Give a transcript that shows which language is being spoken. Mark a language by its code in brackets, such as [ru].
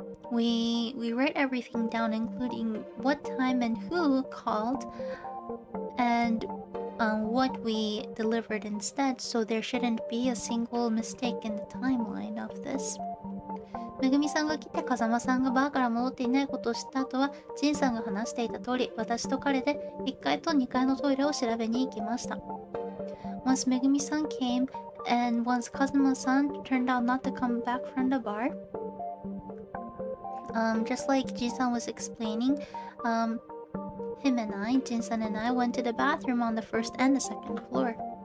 [en] We write everything down, including what time and who called, and what we delivered instead, so there shouldn't be a single mistake in the timeline of this. [ja] めぐみさんが来て風間さんがバーから戻っていないことを知った後は、ジンさんが話していた通り、私と彼で1階と2階のトイレを調べに行きました。 [en] Once Megumi-san came, and once Kazuma-san turned out not to come back from the bar, just like Jin-san was explaining, him and I, Jin-san and I, went to the bathroom on the first and the second floor.